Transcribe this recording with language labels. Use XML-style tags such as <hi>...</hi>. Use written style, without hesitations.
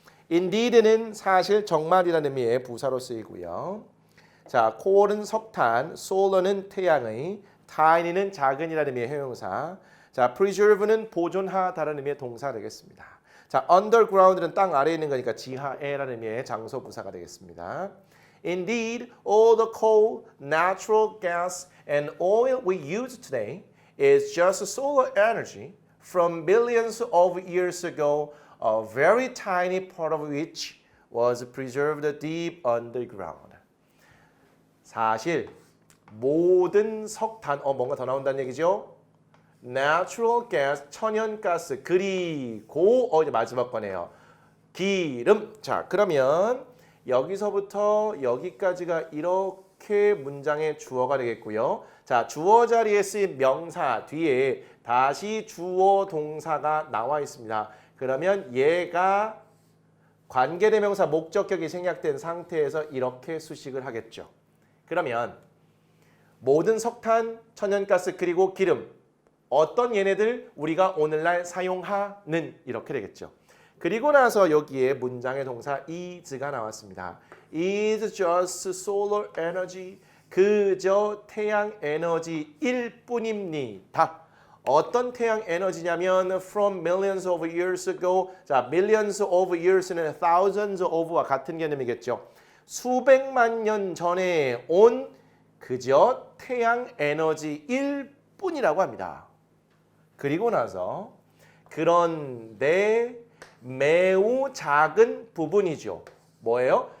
<ko>Indeed는 사실 정말이라는 의미의 부사로 쓰이고요. 자, coal은 석탄, solar는 태양의, tiny는 작은이라는 의미의 형용사. 자, preserve는 보존하다라는 의미의 동사 되겠습니다. 자, underground는 땅 아래에 있는 거니까 지하에라는 의미의 장소 부사가 되겠습니다.</ko> <en>Indeed, all the coal, natural gas, and oil we use today is just solar energy from billions of years ago, a very tiny part of which was preserved deep underground.</en> <ko>사실 모든 석탄, 뭔가 더 나온다는 얘기죠. Natural gas, 천연가스, 그리고 이제 마지막 거네요. 기름. 자, 그러면 여기서부터 여기까지가 이렇게 문장의 주어가 되겠고요. 자, 주어 자리에 쓰인 명사 뒤에 다시 주어 동사가 나와 있습니다. 그러면 얘가 관계대명사 목적격이 생략된 상태에서 이렇게 수식을 하겠죠. 그러면 모든 석탄, 천연가스, 그리고 기름 어떤 얘네들 우리가 오늘날 사용하는 이렇게 되겠죠. 그리고 나서 여기에 문장의 동사 is가 나왔습니다.</ko> <en>is just solar energy.</en> <ko>그저 태양 에너지일 뿐입니다.</ko> <en>어떤 태양 에너지냐면 from millions of years ago. 자, millions of years는 thousands of와 같은 개념이겠죠.</en> <ko>수백만 년 전에 온 그저 태양 에너지일 뿐이라고 합니다. 그리고 나서 그런데 매우 작은 부분이죠. 뭐예요?</ko>